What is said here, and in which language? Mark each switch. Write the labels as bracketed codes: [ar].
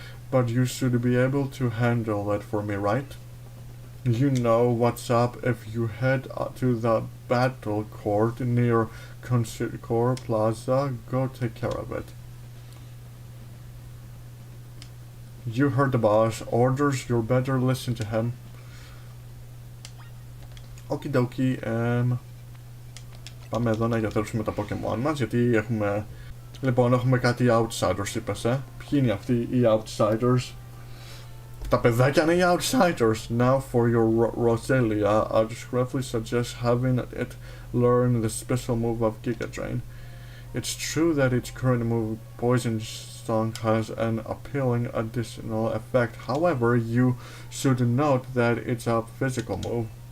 [en] But you should be able to handle it for me, right? You know what's up if you head to the battle court near Concord Plaza. Go take care of it. You heard the boss. Orders, you better listen to him. Okie dokie. [el] Πάμε εδώ να γιατρέψουμε τα Pokemon μας, γιατί έχουμε... Λοιπόν, έχουμε κάτι outsiders, είπες, Ποιοι είναι αυτοί οι outsiders? Τα παιδάκια είναι οι outsiders. [en] Now for your Roselia, I discreetly suggest having it learn the special move of Giga Drain. It's true that its current move, Poison Song, has an appealing additional effect. However, you should note that it's a physical move.